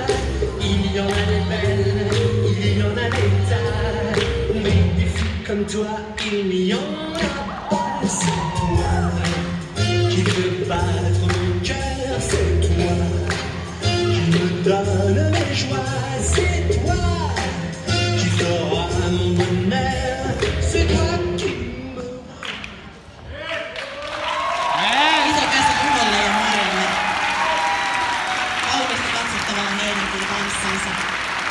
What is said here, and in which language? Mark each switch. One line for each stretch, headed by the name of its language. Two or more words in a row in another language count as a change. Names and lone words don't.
French: Il y en a des belles, il y en a des tas, mais des filles comme toi, il n'y en a pas. C'est toi qui fais battre mon cœur, c'est toi qui me donne les joies, c'est toi qui fera mon bonheur, c'est toi qui me...
Finnish: Iso käsi kuulolle ja Marille. Kaunis katsottavaa heidänkin tanssinsa.